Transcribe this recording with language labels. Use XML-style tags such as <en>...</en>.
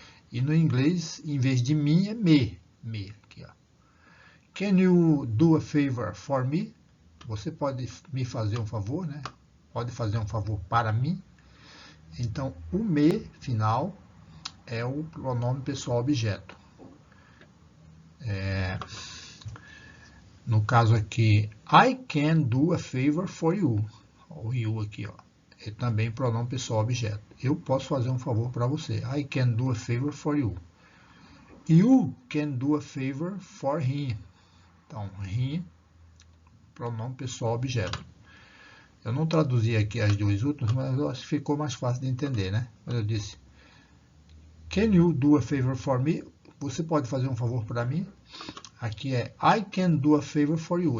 <pt>E no inglês, em vez de mim, é me. Aqui, ó.</pt> <en>Can you do a favor for me?</en> <pt>Você pode me fazer um favor, né? pode fazer um favor para mim? Então, o me final é o pronome pessoal objeto. No caso aqui,</pt> <en>I can do a favor for you.</en> <pt>O you aqui, ó, é também pronome pessoal objeto. Eu posso fazer um favor para você.</pt> <en>I can do a favor for you. You can do a favor for him.</en> <pt>Então, him, pronome pessoal objeto. Eu não traduzi aqui as duas últimas, mas eu acho que ficou mais fácil de entender, né? Quando eu disse,</pt> <en>can you do a favor for me?</en> <pt>Você pode fazer um favor para mim? Aqui é</pt> <en>I can do a favor for you.</en>